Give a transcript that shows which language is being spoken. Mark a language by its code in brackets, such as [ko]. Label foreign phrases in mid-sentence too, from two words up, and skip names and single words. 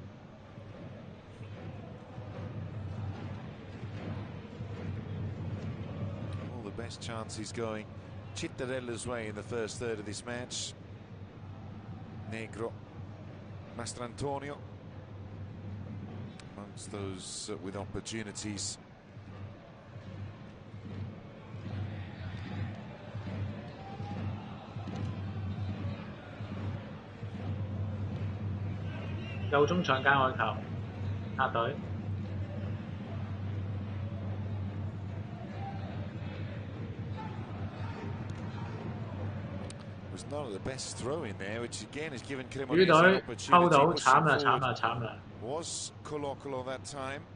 [en] All the best chances going Cittadella's way in the first third of this match. Negro, Mastrantonio amongst those with opportunities. [yue] 右中場界外球，客隊。 [en] Was not the best throw in there, which again has given [yue] 主 [en] Cremonese [yue] 隊 [en] an [yue] 抽到， [en] opportunity. [yue] 慘啦慘啦慘啦！ [en] Was Colocolo that time?